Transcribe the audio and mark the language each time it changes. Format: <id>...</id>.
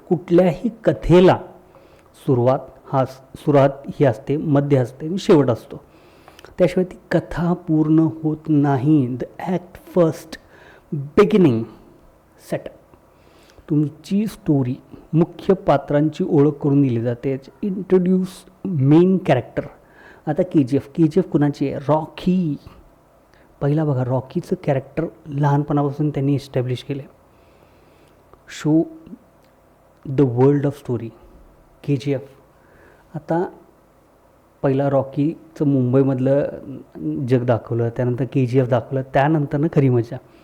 <mr>कुठल्याही कथेला सुरुवात ही असते, मध्य असते आणि शेवट असतो. त्याशिवाय ती कथा पूर्ण होत नाही.</mr> <en>The act first, beginning, setup.</en> <mr>तुमची स्टोरी मुख्य पात्रांची ओळख करून दिली जाते.</mr> <en>Introduce main character.</en> <mr>आता के जी एफ कुणाची आहे? रॉकी. पहिला बघा, रॉकीचं कॅरेक्टर लहानपणापासून त्यांनी एस्टॅब्लिश केलं.</mr> <en>Show the world of story. KGF.</en> <mr>आता पहिला रॉकीचं मुंबईमधलं जग दाखवलं, त्यानंतर KGF दाखवलं, त्यानंतरनं खरी मजा.</mr>